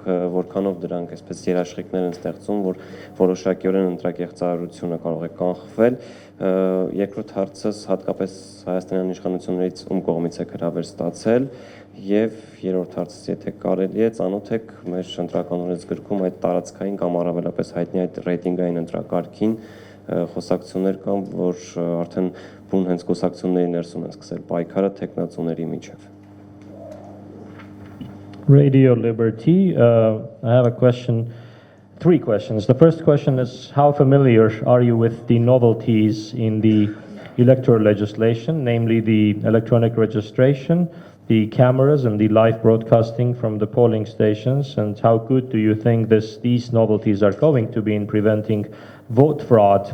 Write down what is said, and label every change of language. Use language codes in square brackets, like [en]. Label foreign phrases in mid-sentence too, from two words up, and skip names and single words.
[hy] որքանով դրանք այսպես երաշխիքներ են ստեղծում, որ որոշակիորեն ընտրակեղծարարությունը կարող է կանխվել։ Երկրորդ հարցս հատկապես հայաստանյան իշխանություններից ում կողմից է հրավեր ստացել եւ երրորդ հարցս եթե կարելի է ծանոթ եք մեր ընտրական օրենսգրքում այդ տարածքային կամ առավելապես հայտնի այդ ռեյտինգային ընտրակարգին խոսակցություններ կան, որ արդեն բուն հենց խոսակցությունների ներսում են սկսել պայքարը տեխնացուների միջև։ [en] Radio Liberty, I have a question, 3 questions. The first question is, how familiar are you with the novelties in the electoral legislation, namely the electronic registration, the cameras and the live broadcasting from the polling stations, and how good do you think these novelties are going to be in preventing vote fraud?